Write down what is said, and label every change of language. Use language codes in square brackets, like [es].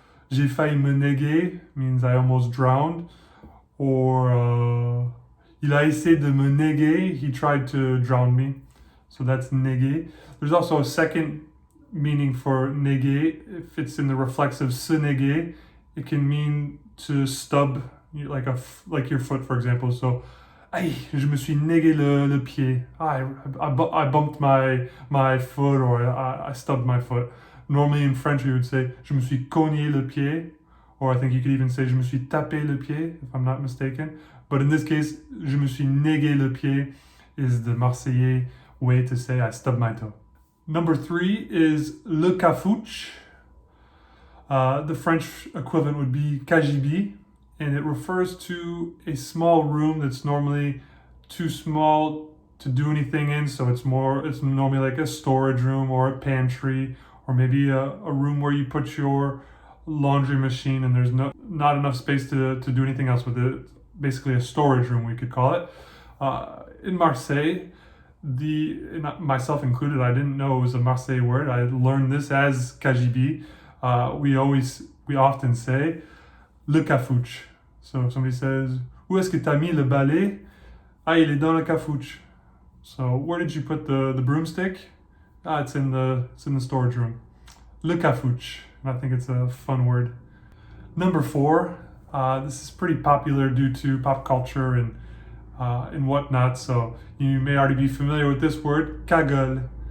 [fr] J'ai failli me néguer [en] means I almost drowned. [fr] Or il a essayé de me néguer, [en] he tried to drown me. So that's néguer. There's also a second meaning for néguer. If it's in the reflexive se néguer, it can mean to stub, like your foot, for example. [fr] So, aïe, je me suis négué le pied. [en] I bumped my foot, or I stubbed my foot. Normally in French we would say, [fr] je me suis cogné le pied. [en] Or I think you could even say, [fr] je me suis tapé le pied, [en] if I'm not mistaken. But in this case, [fr] je me suis négué le pied [en] is the Marseillais way to say I stubbed my toe. Number 3 is le cafoche. The French equivalent would be cagibi, and it refers to a small room that's normally too small to do anything in. So it's normally like a storage room or a pantry, or maybe a room where you put your laundry machine and there's not enough space to do anything else with it. Basically a storage room, we could call it. In Marseille, myself included, I didn't know it was a Marseille word. I learned this as cagibi. We often say le cafoche. So if somebody says, [fr] où est-ce que t'as mis le balai? Ah, il est dans le cafoche. [en] So where did you put the broomstick? Ah, it's in the storage room. Le cafoche. I think it's a fun word. Number 4, this is pretty popular due to pop culture and whatnot, so you may already be familiar with this word, Kaggle.